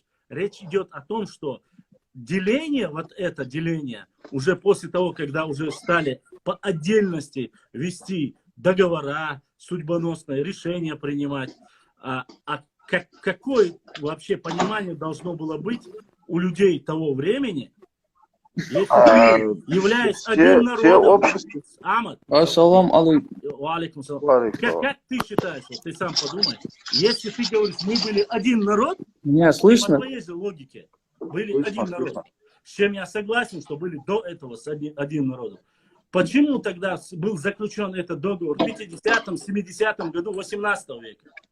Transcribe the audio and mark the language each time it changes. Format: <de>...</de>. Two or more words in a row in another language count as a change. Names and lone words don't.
<ru>Речь идет о том, что деление, вот это деление, уже после того, когда уже стали по отдельности вести договора, судьбоносные решения принимать, какое вообще понимание должно было быть у людей того времени, если ты являешься одним народом? Ахмад,</ru> <ar>Ассалам алейкум.</ar> <ru>Как ты считаешь, вот ты сам подумай, если ты говоришь, мы были один народ, меня слышно? по твоей же логике, были один народ, с чем я согласен, что были до этого с один народ. Почему тогда был заключен этот договор в 50-м, 70-м году 18 века?</ru>